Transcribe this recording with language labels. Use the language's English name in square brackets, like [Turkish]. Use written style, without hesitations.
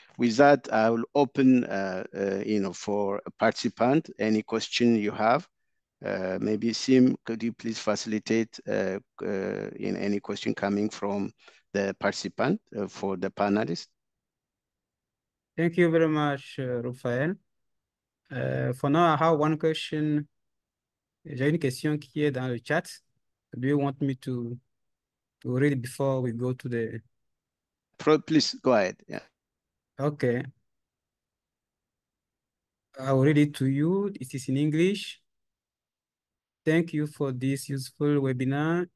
[English] With that, I will open, for a participant, any question you have. Maybe Sim, could you please facilitate in any question coming from the participant for the panelists? Thank you very much, Rafael. For now, I have one question [French] J'ai une question qui est dans le chat. [English] Do you want me to read it before we go to the... Please go ahead. Yeah. Okay. I will read it to you. It is in English. Thank you for this useful webinar.